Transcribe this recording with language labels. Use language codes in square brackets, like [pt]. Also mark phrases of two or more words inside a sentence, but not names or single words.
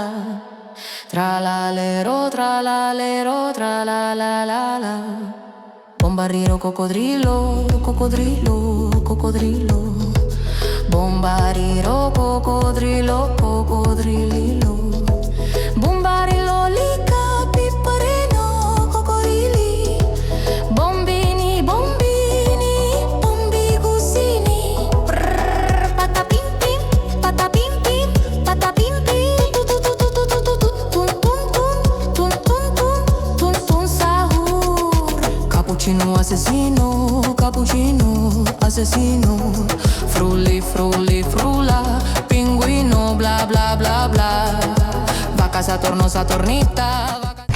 [it] Tralalero, tralalero, tralalala. Bombariro, coccodrillo, coccodrillo, coccodrillo. Bombariro, coccodrillo, coccodrillo. Bombarilo, lica, piparino, coccodrilli. Bombini, bombini, bombigusini. Patapim pim, patapim pim, patapim pim. Tu tu tu tu tu tu tu tu. Tun tun tun, tun tun tun, tun tun sahur. Cappuccino assassino, cappuccino assassino. Frulli, frulli, frulla, pinguino, bla bla bla bla. [es] Vaca Saturno, Saturnita.